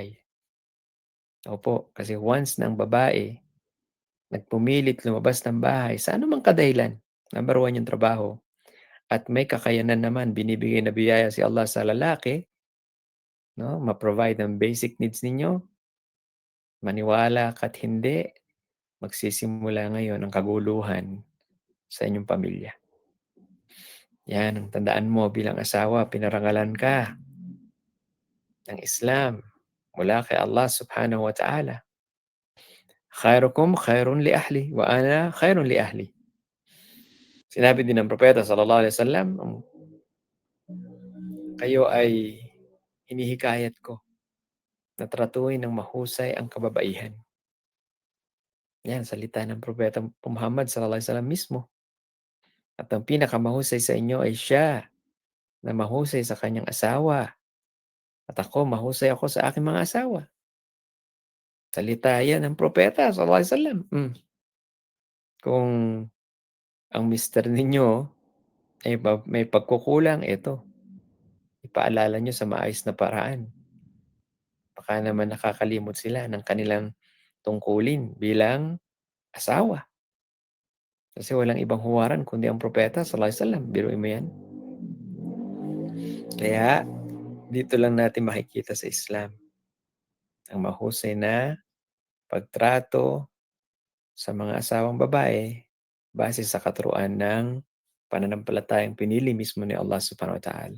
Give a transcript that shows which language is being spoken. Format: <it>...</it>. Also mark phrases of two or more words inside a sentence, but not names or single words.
<tl>Opo, kasi once na ang babae nagpumilit lumabas ng bahay sa anumang kadahilan,</tl> <en>number one</en> <tl>yung trabaho at may kakayanan naman binibigay na biyaya si Allah sa lalaki 'no, ma-provide ang</tl> <en>basic needs</en> <tl>ninyo, maniwala ka't hindi, magsisimula ngayon ang kaguluhan sa inyong pamilya. 'Yan ang tandaan mo bilang asawa, pinarangalan ka ng Islam mula kay</tl> <ar>الله سبحانه وتعالى. "خيركم خير لأهلي وأنا خير لأهلي."</ar> <tl>Sinabi din ng propeta</tl> <ar>صلى الله عليه وسلم,</ar> <tl>"Kayo ay hinihikayat ko na tratuhin ng mahusay ang kababaihan." 'Yan salita ng propeta Muhammad</tl> <ar>صلى الله عليه وسلم</ar> <tl>mismo. At ang pinakamahusay sa inyo ay siya na mahusay sa kanyang asawa at ako mahusay ako sa aking mga asawa. Salita 'yan ng propeta</tl> <ar>صلى الله عليه وسلم.</ar> <tl>Kung ang mister ninyo ay may pagkukulang, eto ipaalala niyo sa maayos na paraan. Baka naman nakakalimot sila ng kanilang tungkulin bilang asawa. Kasi walang ibang huwaran kundi ang propeta</tl> <ar>صلى الله عليه وسلم,</ar> <tl>biruin mo 'yan. Kaya dito lang natin makikita sa Islam ang mahusay na pagtrato sa mga asawang babae base sa katuruan ng pananampalatayang pinili mismo ni</tl> <ar>الله سبحانه وتعالى.</ar>